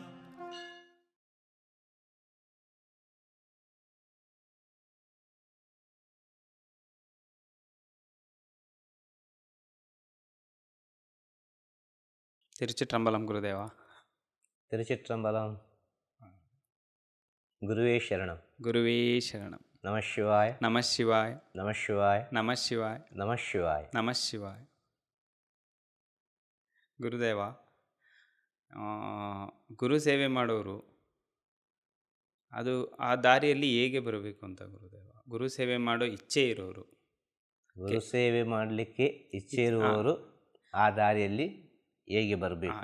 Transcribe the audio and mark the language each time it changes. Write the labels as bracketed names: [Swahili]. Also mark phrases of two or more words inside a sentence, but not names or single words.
[Tamil] திருச்சிற்றம்பலம் குருதேவா. திருச்சிற்றம்பலம். குருவே சரணம். குருவே சரணம். நம சிவாய. நம சிவாய. நம சிவாய. நம சிவாய. நம சிவாய. நம சிவாಯ. [Kannada] ಗುರುದೇವ, ಗುರು ಸೇವೆ ಮಾಡೋರು ಅದು ಆ ದಾರಿಯಲ್ಲಿ ಹೇಗೆ ಬರಬೇಕು ಅಂತ ಗುರುದೇವ? ಗುರು ಸೇವೆ ಮಾಡೋ ಇಚ್ಛೆ ಇರೋರು, ಗುರು ಸೇವೆ ಮಾಡಲಿಕ್ಕೆ ಇಚ್ಛೆ ಇರುವವರು ಆ ದಾರಿಯಲ್ಲಿ ಹೇಗೆ ಬರಬೇಕು?